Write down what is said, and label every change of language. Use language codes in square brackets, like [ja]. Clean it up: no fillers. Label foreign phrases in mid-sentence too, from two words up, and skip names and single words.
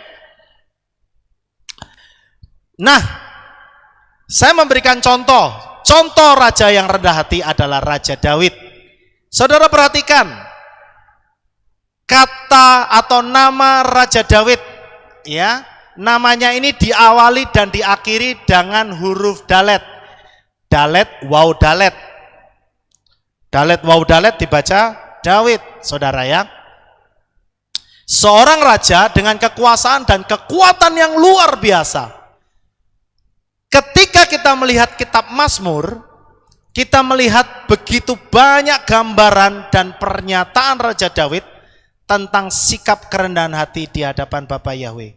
[id] Nah, saya memberikan contoh raja yang rendah hati adalah Raja Daud. Saudara perhatikan, kata atau nama Raja Daud, ya, namanya ini diawali dan diakhiri dengan huruf dalet. Dalet, waw dalet. Dalet, waw dalet dibaca Daud, saudara ya. Seorang raja dengan kekuasaan dan kekuatan yang luar biasa. Ketika kita melihat kitab Mazmur, kita melihat begitu banyak gambaran dan pernyataan Raja Daud tentang sikap kerendahan hati di hadapan Bapa Yahweh.